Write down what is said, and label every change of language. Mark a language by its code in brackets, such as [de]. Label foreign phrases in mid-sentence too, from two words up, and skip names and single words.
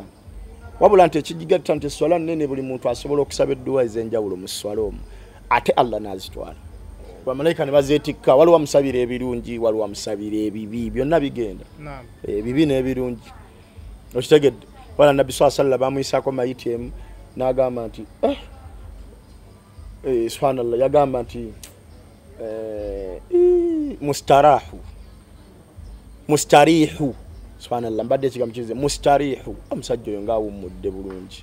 [lg] Wabula nti ekijigatta nti essala nnene buli muntu asobola okusaba edduwa ez'enjawulo mu ssala omwo. Ate Allah n'azitwala. Bamalayika ne bazeetikka waliwo amusabira ebirungi waliwo amusabira ebibi byonna bigenda. Ebibi n'ebirungi. Okitegedde wala Nabbi [ar] صلى الله عليه وسلم [lg] bamuyisaako mayiti emu n'agamba nti subhanallah yagamba nti mustarihu subhanallah mbadde ekigambo kize mustarihu omusajja oyo ng'awummudde bulungi.